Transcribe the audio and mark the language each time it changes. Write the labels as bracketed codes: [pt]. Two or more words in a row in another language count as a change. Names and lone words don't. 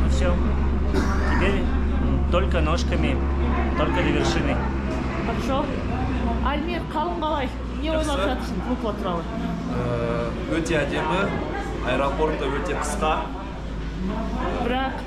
[ru] все. Теперь только ножками, только до вершины. Хорошо. [kk] Альмир, қалың қалай? Не ойлап жатырсың Лукла туралы? Өте әдемі, аэропорты өте қысқа. Бірақ